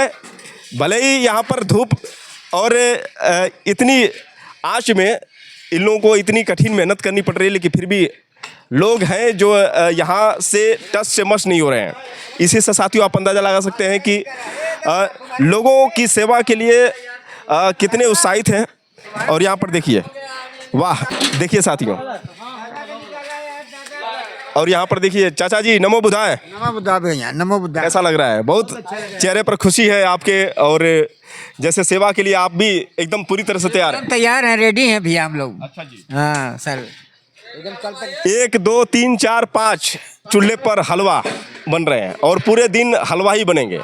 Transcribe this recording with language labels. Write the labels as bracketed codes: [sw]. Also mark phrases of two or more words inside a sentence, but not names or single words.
[hi] भले ही यहाँ पर धूप और इतनी आँच में इन लोगों को इतनी कठिन मेहनत करनी पड़ रही है, लेकिन फिर भी लोग हैं जो यहाँ से टस से मस नहीं हो रहे हैं। इसी से साथियों आप अंदाज़ा लगा सकते हैं कि लोगों की सेवा के लिए कितने उत्साहित हैं। और यहाँ पर देखिए, वाह, देखिए साथियों, और यहाँ पर देखिए चाचा जी, नमो बुद्धाय। नमो बुद्धाय भैया, नमो बुद्धाय। कैसा लग रहा है? बहुत चेहरे पर खुशी है आपके, और जैसे सेवा के लिए आप भी एकदम पूरी तरह से तैयार हैं। तैयार हैं, रेडी हैं भैया हम लोग। अच्छा जी। हाँ सर। 1 2 3 4 5 चूल्हे पर हलवा बन रहे हैं और पूरे दिन हलवा ही बनेंगे।